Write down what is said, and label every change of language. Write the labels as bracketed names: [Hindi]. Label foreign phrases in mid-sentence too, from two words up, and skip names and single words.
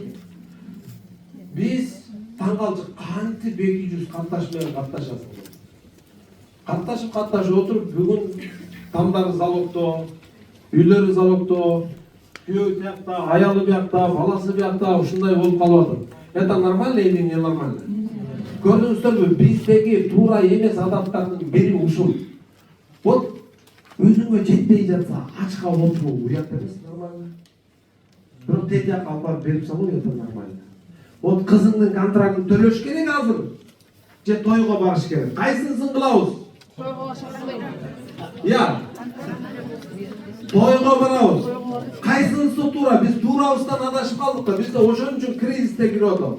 [Kyrgyz] Биз таң калдык, кантип 200 катташ менен катташасың? Катташып отуруп, бүгүн тамдары залогдо, үйлөрү залогдо, күйөө биякта, аялы биякта, баласы биякта, ушундай болуп калып атат. [Russian] Это нормально или не нормально? [Kyrgyz] Көрдүңүздөрбү, биздеги туура эмес адаттардын бири ушул. Вот өзүңө жетпей жатса ачка отуруу уят эмес, нормально. Бирок тет жакка алып барып берип салуу [Russian] это нормально. [Kyrgyz] Вот кызыңдын контрактын төлөш керек азыр. Же тойго барыш керек. Кайсынысын кылабыз? Я. Тойго барабыз. Кайсынысы туура? Биз туурабыздан адашып калдык да. Бизде ошон үчүн кризисте кирип атабыз.